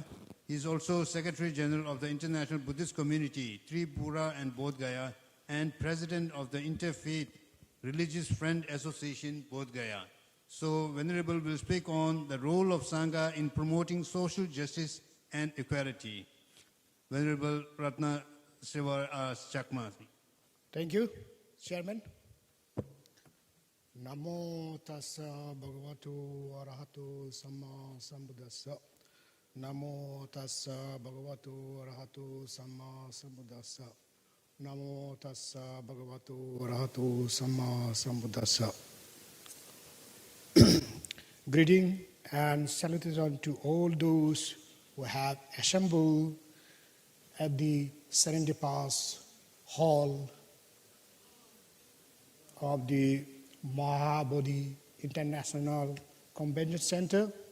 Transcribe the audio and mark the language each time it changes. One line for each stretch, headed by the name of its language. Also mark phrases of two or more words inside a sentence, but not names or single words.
English: He is also Secretary General of the International Buddhist Community, Tripura and Bodh Gaya, and President of the Interfaith Religious Friend Association, Bodh Gaya. So, Venerable will speak on the role of Sangha in promoting social justice and equality. Venerable Ratna Siva Chakma. Thank you, Chairman.
Pali: Namo tassa bhagavato arahato samma sambuddhassa. Namo tassa bhagavato arahato samma sambuddhassa. Namo tassa bhagavato arahato samma sambuddhassa.
English: Greeting and salutation to all those who have assembled at the Serendipitous Hall of the Mahabodhi International Convention Center.